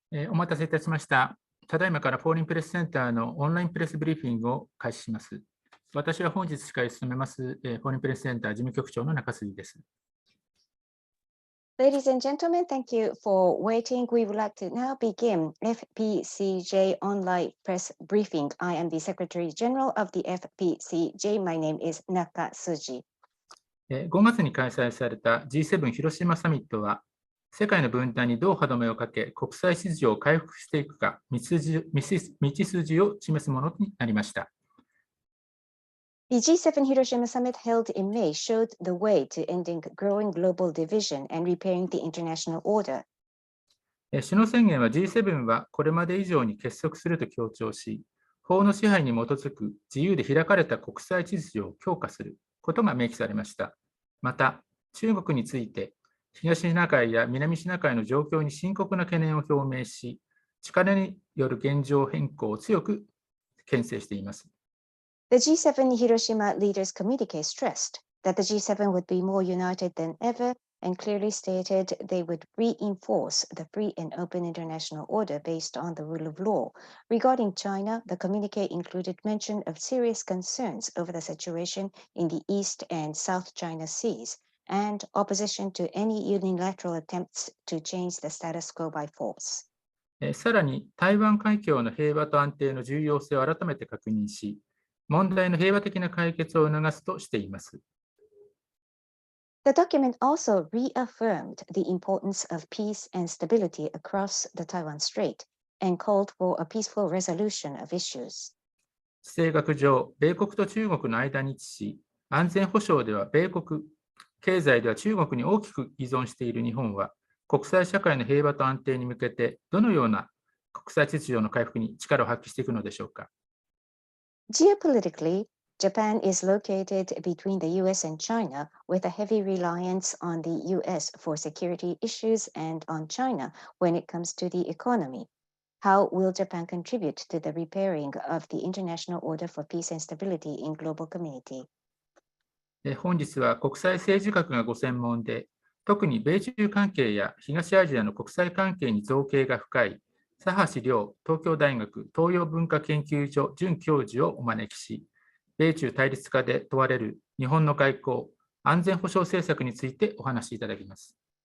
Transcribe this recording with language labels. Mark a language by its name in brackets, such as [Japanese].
[Japanese] お待たせいたしました。ただいまからフォーリンプレスセンターのオンラインプレスブリーフィングを開始します。私は本日司会を務めます、フォーリンプレスセンター事務局長の中杉です。 [English] Ladies and gentlemen, thank you for waiting. We would like to now begin FPCJ online press briefing. I am the Secretary General of the FPCJ. My name is Nakasuji. [Japanese] 5月に開催された G7 広島サミットは、世界の分担にどう歯止めをかけ、国際秩序を回復していくか、道筋を示すものになりました。 [English] The G7 Hiroshima summit held in May showed the way to ending growing global division and repairing the international order. [Japanese] 首脳宣言は G7 はこれまで以上に結束すると強調し、法の支配に基づく自由で開かれた国際秩序を強化することが明記されました。また、中国について、東シナ海や南シナ海の状況に深刻な懸念を表明し、力による現状変更を強く牽制しています。 [English] The G7 Hiroshima leaders communique stressed that the G7 would be more united than ever and clearly stated they would reinforce the free and open international order based on the rule of law. Regarding China, the communique included mention of serious concerns over the situation in the East and South China Seas and opposition to any unilateral attempts to change the status quo by force. [Japanese] さらに、台湾海峡の平和と安定の重要性を改めて確認し、問題の平和的な解決を促すとしています。 [English] The document also reaffirmed the importance of peace and stability across the Taiwan Strait and called for a peaceful resolution of issues. [Japanese] 地政学上、米国と中国の間に位置し、安全保障では米国、経済では中国に大きく依存している日本は、国際社会の平和と安定に向けて、どのような国際秩序の回復に力を発揮していくのでしょうか。 [English] Geopolitically, Japan is located between the U.S. and China, with a heavy reliance on the U.S. for security issues and on China when it comes to the economy. How will Japan contribute to the repairing of the international order for peace and stability in global community? [Japanese] 本日は国際政治学がご専門で、特に米中関係や東アジアの国際関係に造詣が深いSahashi東京大学東洋文化研究所准教授をお招きし、米中対立化で問われる日本の外交・安全保障政策についてお話しいただきます。